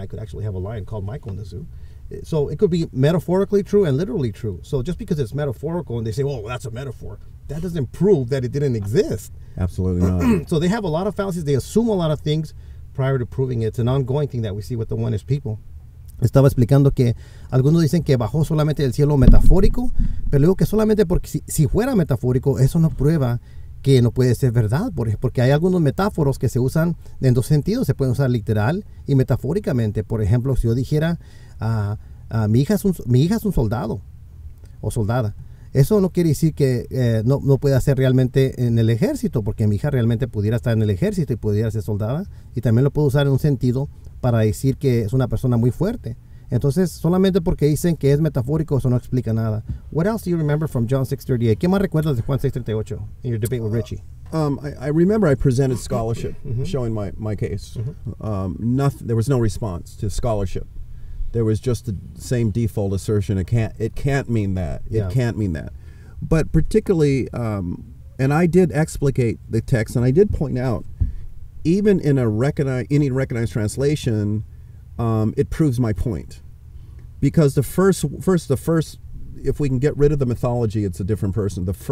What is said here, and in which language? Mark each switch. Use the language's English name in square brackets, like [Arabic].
[English] I could actually have a lion called Michael in the zoo. So it could be metaphorically true and literally true. So just because it's metaphorical and they say, well, that's a metaphor, that doesn't prove that it didn't exist. Absolutely not. So they have a lot of fallacies. They assume a lot of things prior to proving it. It's an ongoing thing that we see with the oneness people. [Spanish] Estaba explicando que algunos dicen que bajó solamente del cielo metafórico, pero digo que solamente porque si fuera metafórico, eso no prueba que no puede ser verdad, porque hay algunos metáforos que se usan en dos sentidos. Se pueden usar literal y metafóricamente. Por ejemplo, si yo dijera, mi hija es un soldado o soldada, eso no quiere decir que no pueda ser realmente en el ejército, porque mi hija realmente pudiera estar en el ejército y pudiera ser soldada, y también lo puedo usar en un sentido para decir que es una persona muy fuerte. Entonces, solamente porque dicen que es metafórico, eso no explica nada. [English] What else do you remember from John 6:38? [Spanish] ¿Qué más recuerdas de Juan 6:38 [English] in your debate with Ritchie? I remember I presented scholarship, showing my case. There was no response to scholarship. There was just the same default assertion. It can't mean that. It can't mean that. But particularly, and I did explicate the text, and I did point out, even in any recognized translation, it proves my point, because the first, if we can get rid of the mythology, it's a different person.